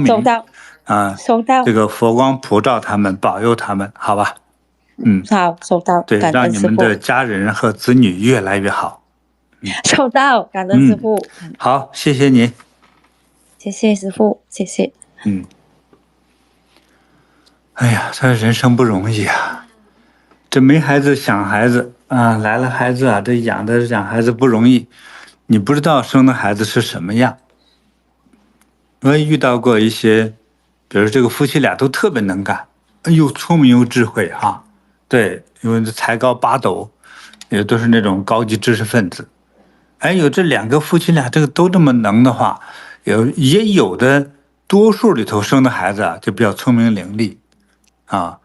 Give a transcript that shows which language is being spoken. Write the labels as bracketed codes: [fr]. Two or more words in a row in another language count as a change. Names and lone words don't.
[zh] 收到啊，收到。這個佛光普照他們，保佑他們，好吧？好，收到。对，讓你們的家人和子女越來越好。收到，感恩師父。好，謝謝你。謝謝師父，謝謝。哎呀，這人生不容易啊！這沒孩子想孩子啊，來了孩子啊，這養孩子不容易。你不知道生的孩子是什麼樣。我也遇到過一些，比如這個夫妻倆都特別能幹，又聰明又智慧哈。對，因為才高八斗，也都是那種高級知識分子。有這2個夫妻倆這個都這麼能的話，也有的多數裡頭生的孩子啊，就比較聰明伶俐啊。